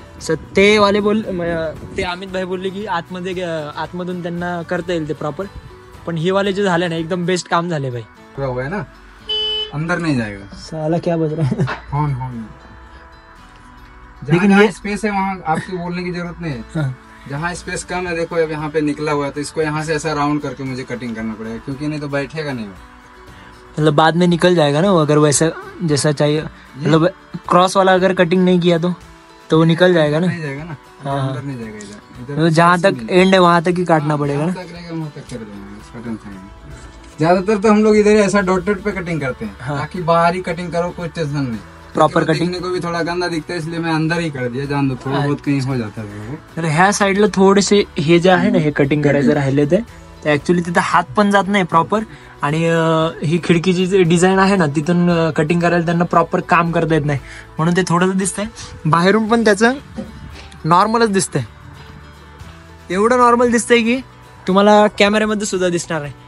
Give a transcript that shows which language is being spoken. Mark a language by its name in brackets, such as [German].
[Marathi] Sir ते वाले ते अमित भाई बोलले की आतमधून त्यांना करता येईल ते प्रॉपर. पण हे वाले जे झाले ना, एकदम बेस्ट काम झाले भाई. [Hindi] हुआ है ना, अंदर नहीं जाएगा. साला क्या बज रहा है. हाँ लेकिन ये स्पेस है वहाँ आपको बोलने की जरूरत नहीं है. जहाँ स्पेस कम है, देखो अब यहाँ पे निकला हुआ है, तो इसको यहाँ से ऐसा राउंड करके मुझे कटिंग करना पड़ेगा, क्योंकि नहीं तो बैठेगा नहीं. मतलब बाद में निकल जाएगा ना अगर वैसा जैसा चाहिए. मतलब क्रॉस वाला अगर कटिंग नहीं किया तो वो निकल जाएगा ना. नहीं जाएगा ना. हाँ. अंदर नहीं जाएगा इधर. तो जहाँ तक एंड है वहाँ तक ही काटना पड़ेगा ना. वहाँ तक कर देंगे, इसका टेंशन नहीं. ज्यादातर तो हम लोग इधर ऐसा डॉटेड पे कटिंग करते हैं. हाँ. ताकि बाहर ही कटिंग करो, कोई टेंशन नहीं. प्रॉपर कटिंग को भी थोड़ा गंदा दिखता है, इसलिए मैं अंदर ही कर दिया. जान दो थोड़ा बहुत कहीं हो जाता है. [Marathi] तर ह्या साईडला थोडेसे हे जे आहे ना, हे कटिंग करायचं राहिले ते ऍक्च्युली तिथं हात पण जात नाही प्रॉपर. आणि ही खिडकीची जी डिझाईन आहे ना, तिथून कटिंग करायला त्यांना प्रॉपर काम करता येत नाही, म्हणून ते थोडंसं दिसतंय. बाहेरून पण त्याचं नॉर्मलच दिसतंय, एवढं नॉर्मल दिसतंय की तुम्हाला कॅमेऱ्यामध्ये सुद्धा दिसणार नाही.